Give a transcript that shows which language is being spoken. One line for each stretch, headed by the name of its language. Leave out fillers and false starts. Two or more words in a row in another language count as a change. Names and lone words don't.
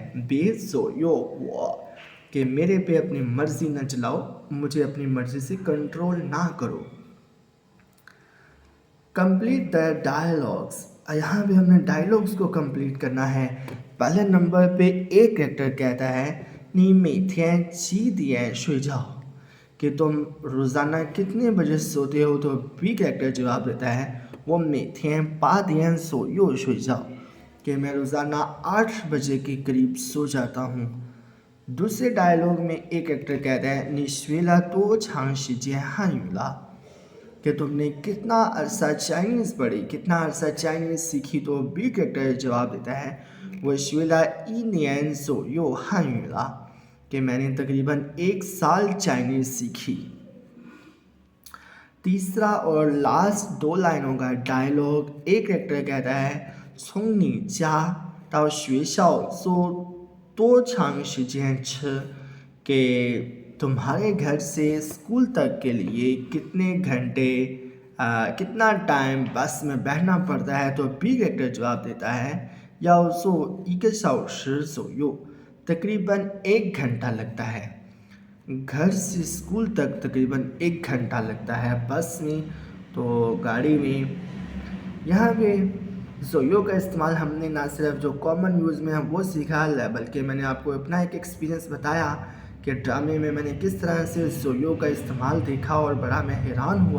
Urdu: بےزویو وہ، کہ میرے پے اپنی مرضی نہ چلاؤ، مجھے اپنی مرضی سے کنٹرول نہ کرو.
English: Complete the dialogues.
Urdu: یہاں پے ہم نے ڈائیلاگز کو کمپلیٹ کرنا ہے. پہلے نمبر پے ایک کریکٹر کہتا ہے,
Chinese: 你每天几点睡觉
Urdu: کہ تم روزانہ کتنے بجے سوتے ہو. تو بی کریکٹر جواب دیتا ہے,
Chinese: 我每天8点左右睡觉
Urdu: کہ میں روزانہ 8 بجے کے قریب سو جاتا ہوں. دوسرے ڈائیلاگ میں ایک کریکٹر کہتا ہے,
Chinese: 你学了多长时间汉语了
Urdu: کہ تم نے کتنا عرصہ چائنیز پڑھی، کتنا عرصہ چائنیز سیکھی. تو بی کریکٹر جواب دیتا ہے,
Chinese: 我学了1年左右汉语了
Urdu: کہ میں نے تقریباً 1 سال چائنیز سیکھی. تیسرا اور لاسٹ 2 لائنوں کا ڈائیلاگ، ایک کریکٹر کہتا ہے,
Chinese: 从你家到学校坐多长时间车
Urdu: کہ تمہارے گھر سے سکول تک کے لیے کتنے گھنٹے کتنا ٹائم بس میں بیٹھنا پڑتا ہے. تو بی کریکٹر جواب دیتا ہے,
Chinese: 要坐1个小时左右
Urdu: تقریباً 1 گھنٹہ لگتا ہے. گھر سے سکول تک تقریباً 1 گھنٹہ لگتا ہے بس میں، تو گاڑی میں. یہاں پے زویو کا استعمال ہم نے نہ صرف جو
English: common use
Urdu: میں ہے وہ سیکھا ہے، بلکہ میں نے آپ کو اپنا ایک ایکسپیرینس بتایا کہ ڈرامے میں میں نے کس طرح سے زویو کا استعمال دیکھا اور بڑا میں حیران ہوا.